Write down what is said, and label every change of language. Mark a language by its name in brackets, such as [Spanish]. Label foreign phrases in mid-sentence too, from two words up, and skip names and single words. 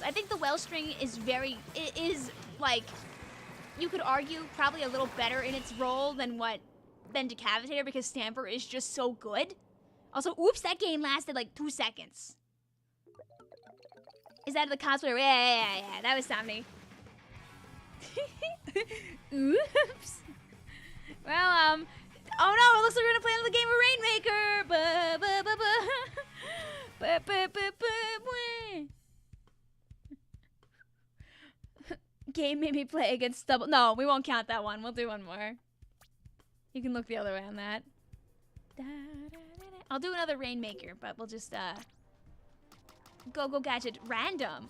[English] I think the Wellstring is like, you could argue probably a little better in its role than Decavitator, because Stamper is just so good. Also, oops, that game lasted like 2 seconds. Is that the cosplayer? Yeah, that was Somni. Oops. Well, oh no, it looks like we're gonna play another game of Rainmaker. Ba ba ba ba. Ba, ba, ba, ba, game made me play against double. No, we won't count that one. We'll do one more. You can look the other way on that. I'll do another Rainmaker, but we'll just go gadget random.